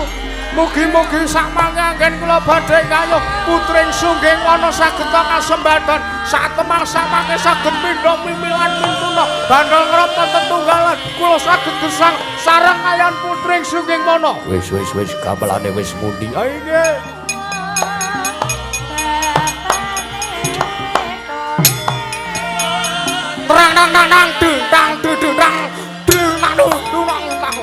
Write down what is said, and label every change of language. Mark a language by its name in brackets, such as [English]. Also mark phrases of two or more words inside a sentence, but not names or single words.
[Javanese] Mugi-mugi sak mangke kula badhe kayuh putring sungging wana saged kasembadan satemah samangke saged pindha mimilan mintuna bandel ngrapa tetunggalan kula saged gesang sareng ayan putring sungging wana. Wis gamelane wis mundi. Ha inggih. Terang nang nang dang dudang manu durang tang